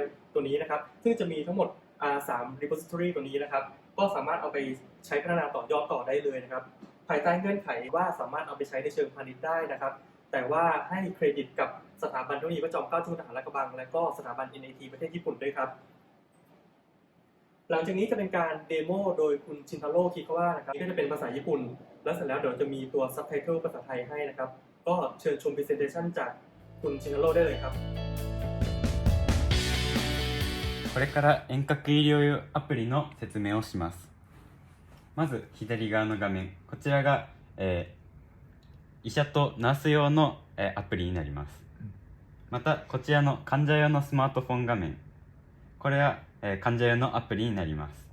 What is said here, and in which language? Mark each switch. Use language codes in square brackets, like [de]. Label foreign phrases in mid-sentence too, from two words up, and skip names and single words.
[th] ตัวนี้นะครับซึ่งจะมีทั้งหมด3 repository ตัวนี้นะครับก็สามารถเอาไปใช้พัฒนาต่อยอดต่อได้เลยนะครับภายใต้เงื่อนไขว่าสามารถเอาไปใช้ในเชิงพาณิชย์ได้นะครับแต่ว่าให้เครดิตกับสถาบันเทคโนโลยีพระจอมเกล้าเจ้าคุณทหารลาดกระบังและก็สถาบัน NIT ประเทศญี่ปุ่นด้วยครับหลังจากนี้จะเป็นการเดโมโดยคุณชินทาโร่ คิคาวะนะครับก็จะเป็นภาษาญี่ปุ่นแล้วเสร็จแล้วเดี๋ยวจะมีตัวซับไตเติลภาษาไทยให้นะครับก็เชิญชม presentation จากคุณชินทาโร่ได้เลยครับ [ja] これから遠隔医療用アプリの説明をします。まず左側の画面、こちらが、医者とナース用の、アプリになります。またこちらの患者用のスマートフォン画面、これは、患者用のアプリになります。